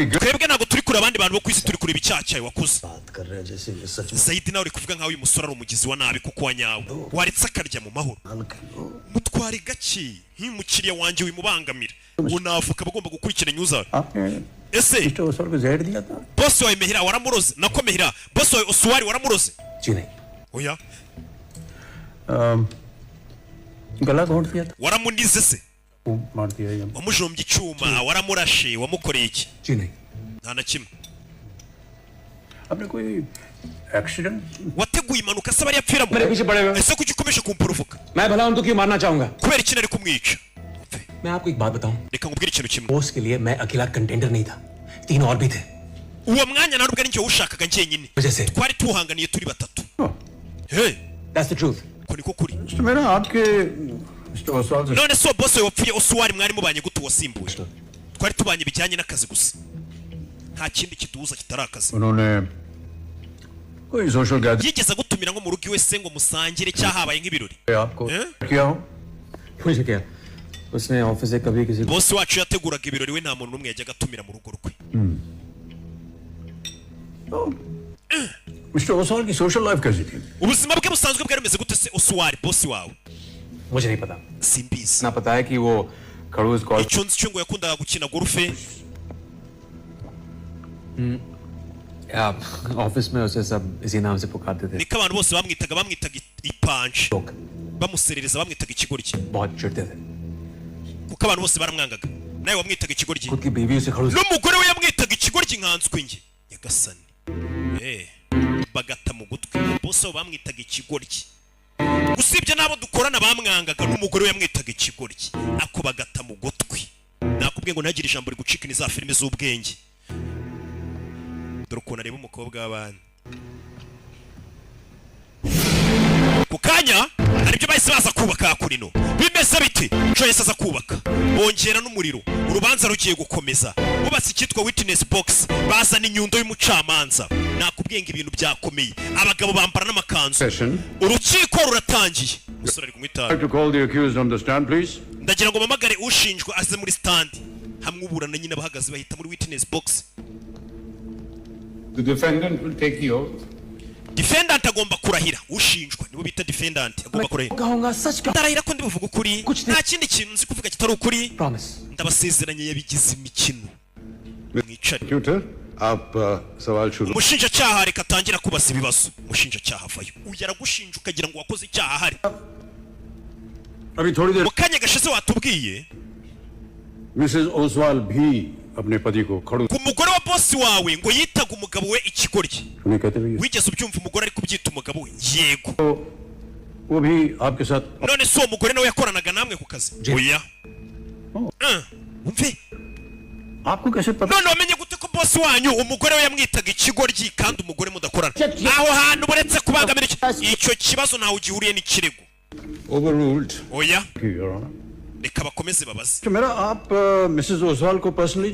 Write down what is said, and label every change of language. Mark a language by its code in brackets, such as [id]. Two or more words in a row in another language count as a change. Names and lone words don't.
[rw] twebwe ntabwo turi kure abandi bantu bo ku isi turi kureba icyaha cyawe wakoze [hi] बात कर रहे हैं जैसे ये सच में [rw] Zaidi nawe uri kuvuga nkaho uyu musore ari umugizi wa nabi kuko wanyawe waretse akarya mu mahoro mutware gake nk'umukiriya wanjye wimubangamira unavuka bagomba gukurikirana uzawe [hi] आपने [rw] ese [hi] मिस्टर ओसर को जहर दिया था [rw] boss wawe Mehira waramuroze nako Mehira boss wawe Oswari waramuroze [hi] जी नहीं [rw] oya [hi] गला घोंट दिया था [rw] waramunize se [hi] वो मार दिया ये [rw] wamujombye icyuma waramurashe wamukoreye iki [hi] जी नहीं [rw] nta na kimwe [hi] आपने कोई एक्सीडेंट [rw] wateguye impanuka se bari yapfiramo [hi] मेरे पीछे पड़े हुए [rw] ese kuki ukomeje kumpuruvuka [hi] मैं भला उनको क्यों मारना चाहूंगा [rw] kubera iki nari kumwica [hi] मैं आपको एक बात बताऊं [rw] reka nkubwire ikintu kimwe [hi] पोस्ट के लिए मैं अकेला कंटेंडर नहीं था 3 और भी थे [rw] uwo mwanya ntabwo ari njye uwushakaga njyenyine [hi] वजह से [rw] twari tuhanganiye turi batatu hey [en] That's the truth [rw] ko niko kuri [hi] मिस्टर मेहरा आपके मिस्टर ओसवाल से [rw] none so boss wawe wapfuye Oswari mwari mubanye gute wasimbuye twari tubanye bijyanye n'akazi gusa nta kindi kiduhuza kitari akazi [hi] उन्होंने कोई [en] social gathering [rw] yigeze gutumira ngo mu rugo iwe se ngo musangire cyahabaye nk'ibirori [hi] आपको हैं? किया हो मुझे क्या उसने ऑफिस से कभी किसी को [rw] boss wacu yateguraga ibirori we nta muntu n'umwe yajyaga atumira mu rugo rwe [hi] मिस्टर ओसवाल की [en] social life [hi] कैसी थी [rw] ubuzima bwe busanzwe bwari bumeze gute se Oswari boss wawe [hi] मुझे नहीं पता [rw] simbizi [hi] ना पता है कि वो खड़ूस कॉल [rw] icyo nzi cyo ngo yakundaga gukina golfe [hi] ऑफिस में उसे सब इसी नाम से पुकारते थे [rw] niko abantu bose bamwitaga ipanji [hi] लोग [rw] bamuserereza bamwitaga ikigoryi [hi] बहुत चिढ़ते थे [rw] kuko abantu bose baramwangaga nawe wamwitaga ikigoryi [hi] खुद की बीवी उसे खड़ूस [rw] n'umugore we yamwitaga ikigoryi nkanswe nge nyagasani bagata mu gutwi bose abo bamwitaga ikigoryi usibye n'abo dukorana bamwangaga n'umugore we yamwitaga ikigoryi ako bagata mu gutwi nakubwiye ngo ntagire ijambo rigucika ni za filime z'ubwenge dore ukuntu areba umukobwa w'abandi ku kanya hari ibyo bahise baza kubaka kurino bimeze biti Joyce aza kubaka bongera n'umuriro urubanza rugiye gukomeza bubatse cyitwa [en] witness box [rw] bazana inyundo y'umucamanza nakubwenga ibintu byakomeye abagabo bambara n'amakanzu urukiko ruratangiye musore ari kumwitara [en] to call the accused on the stand please. [rw] ndagira ngo mamagare ushinjwa aze muri stand hamwe uburana nyine bahagaze bahita muri witness box. [en] The defendant will take the oath. [rw] Defendant agomba kurahira ushinjwa nibo bita defendant agomba kurahira [hi] कहूंगा सच का [rw] ndarahira ko ndibuvuga ukuri nta kindi kintu nzi kuvuga kitari ukuri [en] promise [rw] ndabasezeranye yabigize imikino mwicare [en] Tutor, [hi] आप सवाल शुरू. [rw] umushinjacyaha reka atangira kubaza ibibazo umushinjacyaha avayo uyaragushinja ukagira ngo wakoze icyaha ahari [hi] अभी थोड़ी देर [rw] mu kanya gashize watubwiye [hi] मिसेस ओसवाल भी अपने पति को खड़ू [rw] ku mugore wa bosi wawe ngo yitaga umugabo we ikigoryi [hi] उन्हें कहते भी [rw] wigeze ubyumva umugore ari kubyita umugabo we yego [hi] वो भी आपके साथ [rw] none si uwo mugore nawe yakoranaga namwe ku kazi oya umve [hi] आपको कैसे पता [rw] none wamenye gute ko bosi wanyu umugore we yamwitaga ikigoryi kandi umugore mudakorana aho hantu buretse kubangamira icyo kibazo ntawe ugihuriye n'ikirego [en] overruled [rw] oya [en] Your Honor. [rw] reka bakomeze babaze [hi] तो मेरा आप मिसेस ओसवाल को पर्सनली